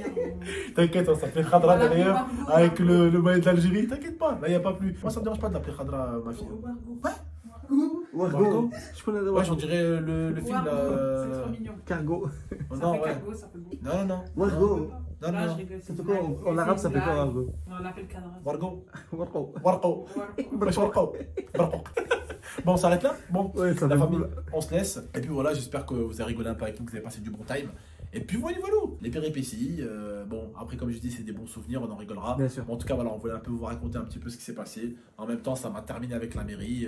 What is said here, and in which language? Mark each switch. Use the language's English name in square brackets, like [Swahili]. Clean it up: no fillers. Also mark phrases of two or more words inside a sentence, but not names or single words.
[French] T'inquiète, on s'appelle Khadra derrière, avec le maillot de l'Algérie. T'inquiète pas, là, il n'y a pas plus. Moi, ça me dérange pas de l'appeler Khadra, ma fille. Wargo. Je connais de Ouais, j'en Wargo. dirait le film là. C'est trop mignon. Cargo. Oh, Ça non, fait ouais. cargo, ça fait beau. Non, non, Wargo. non, Là, non. je rigole. Ça fait quoi en arabe, ça fait quoi, Wargo? On l'appelle Kadra. Wargo. Wargo. Wargo. Wesh, Wargo. Wargo. Bon, on s'arrête là? Bon. Ouais, ça La fait famille, cool. on se laisse. Et puis voilà, j'espère que vous avez rigolé un peu avec nous, que vous avez passé du bon time. Et puis voilà, les péripéties. Bon, après, comme je dis, c'est des bons souvenirs, on en rigolera. Bien sûr. Bon, en tout cas, voilà, on voulait un peu vous raconter un petit peu ce qui s'est passé. En même temps, ça m'a terminé avec la mairie.